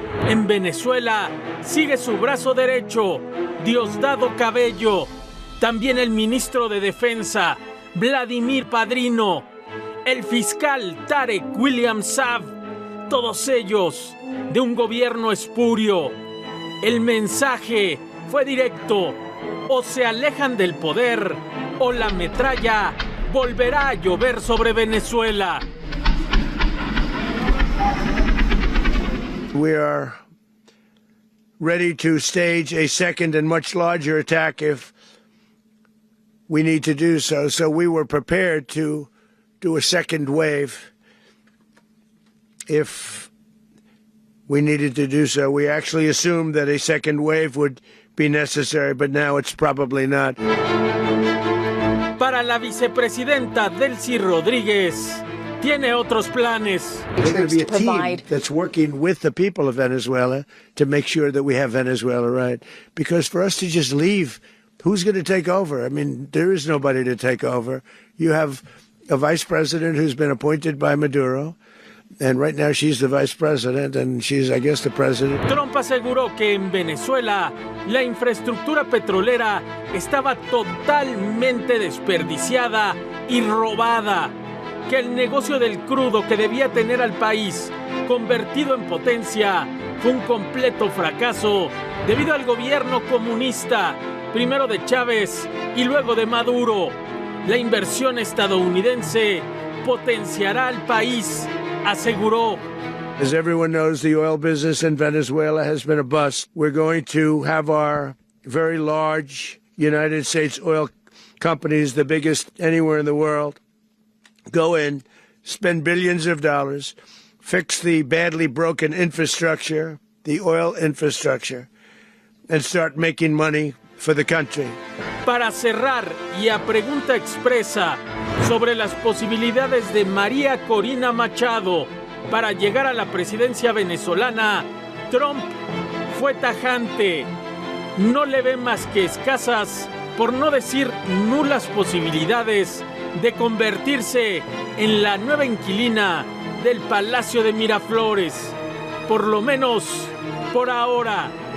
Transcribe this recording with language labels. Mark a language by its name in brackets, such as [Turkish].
[Spanish] En Venezuela sigue su brazo derecho, Diosdado Cabello, también el ministro de Defensa, Vladimir Padrino, el fiscal Tarek William Saab, todos ellos de un gobierno espurio. El mensaje fue directo: o se alejan del poder o la metralla volverá a llover sobre Venezuela. [English] We are ready to stage a second and much larger attack if we need to do so. So we were prepared to do a second wave if we needed to do so. We actually assumed that a second wave would be necessary, but now it's probably not. [Spanish] Para la vicepresidenta Delcy Rodríguez, tiene otros planes. [English] There's going to be a team that's working with the people of Venezuela to make sure that we have Venezuela right. Because for us to just leave, who's going to take over? I mean, there is nobody to take over. You have a vice president who's been appointed by Maduro. And right now she's the vice president and she's, I guess, the president. [Spanish] Trump aseguró que en Venezuela la infraestructura petrolera estaba totalmente desperdiciada y robada, que el negocio del crudo que debía tener al país convertido en potencia fue un completo fracaso debido al gobierno comunista, primero de Chávez y luego de Maduro. La inversión estadounidense potenciará al país, aseguró. [English] As everyone knows, the oil business in Venezuela has been a bust. We're going to have our very large United States oil companies, the biggest anywhere in the world, go in, spend billions of dollars, fix the badly broken infrastructure, the oil infrastructure, and start making money for the country. [Spanish] Para cerrar, y a pregunta expresa sobre las posibilidades de María Corina Machado para llegar a la presidencia venezolana, Trump fue tajante. No le ve más que escasas, por no decir nulas posibilidades de convertirse en la nueva inquilina del Palacio de Miraflores, por lo menos por ahora.